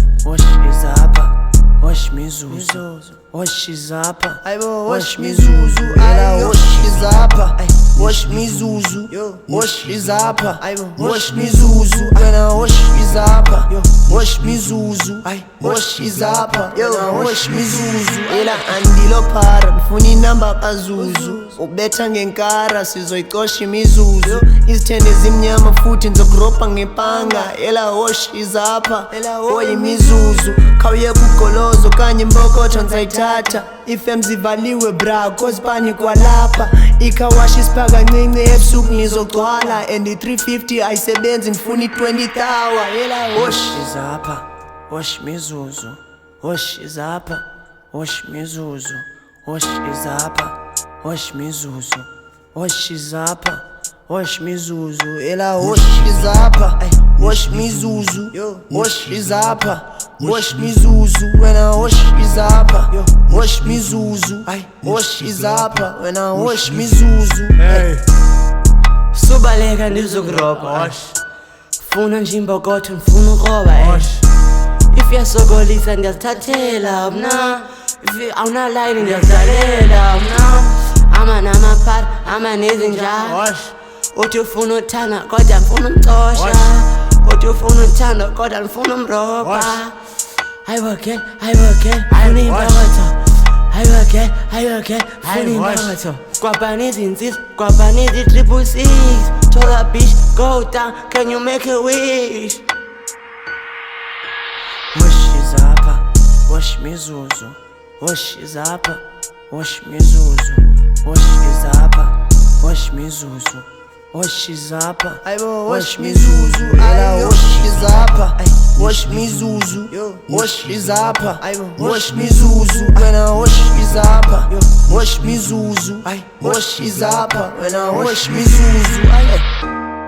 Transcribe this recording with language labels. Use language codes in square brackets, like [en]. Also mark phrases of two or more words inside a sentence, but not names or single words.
[zu] Wash izapha, wash Mizuzu, wash izapha, wash Mizuzu, ela wash izapha, wash Mizuzu, wash izapha, wash Mizuzu, wena wash izapha, wash Mizuzu, wash izapha, wash Mizuzu, ela andilo phara mfuna inamba kaZuzu, ubetha ngenkara sizoyicosha imizuzu, izithende zimnyama futhi ngizokuropa ngepanga, ela wash izapha, oyi Mizuzu, khawuye kugolozo kanye mbokotho nzayithatha, ifem zivaliwe bra cause pani kwalapha, ikhawashi isipaka ncinci ebusuku ngizogcwala and i-350 ayisebenzi ngifuna i-20 tawa, ela wash izapha, wash Mizuzu, wash izapha, wash Mizuzu, wash izapha, wash Mizuzu, wash izapha, wash Mizuzu, ela wash izapha, wash Mizuzu, wash izapha, wash Mizuzu, wena wash izapha, wash Mizuzu, wash izapha, wena wash Mizuzu, [xh] Subaleka ndizokuropa funa nje imbokotho ngifuna ukroba If yasokolisa ndiyazithathela mna If awunalayini ndiyazidalela mna Ama namapari, ama nezinja Uthi ufuna uthanda kodwa ngifuna umcosha Uthi ufuna uthanda kodwa ngifuna umropa Hayiwake, funa imbokotho Hayiwake, funa imbokotho Kwabani izinsizwa, kwabani izi-666 [en] Told that bitch, go down, can you make a wish? [zu] wash izapha, wash Mizuzu, wash izapha, wash Mizuzu, wash izapha, wash Mizuzu, wash izapha, wash Mizuzu, ela wash izapha, wash Mizuzu, wash izapha, wash Mizuzu, wena wash izapha, wash Mizuzu, wash izapha, wena wash Mizuzu,